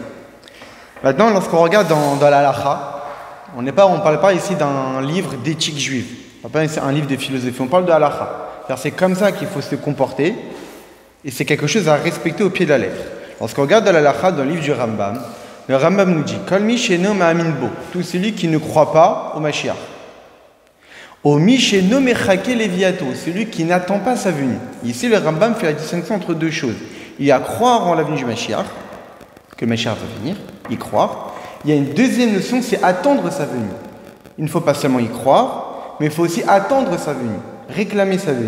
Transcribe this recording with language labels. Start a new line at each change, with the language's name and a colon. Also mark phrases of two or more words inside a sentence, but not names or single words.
French: Maintenant, lorsqu'on regarde dans la halakha, on ne parle pas ici d'un livre d'éthique juive. On ne parle pas ici d'un livre de philosophie. On parle de halakha. C'est comme ça qu'il faut se comporter. Et c'est quelque chose à respecter au pied de la lettre. Lorsqu'on regarde dans la halakha, dans le livre du Rambam, le Rambam nous dit «
Hebrew: כל מי שאינו מאמין בו
French: » tout celui qui ne croit pas au Mashiach. «
Hebrew: או מי שאינו מחכה לביאתו
French: » celui qui n'attend pas sa venue. Ici, le Rambam fait la distinction entre deux choses. Il y a croire en la venue du Mashiach, que le Mashiach va venir, y croire. Il y a une deuxième notion, c'est attendre sa venue. Il ne faut pas seulement y croire, mais il faut aussi attendre sa venue, réclamer sa venue.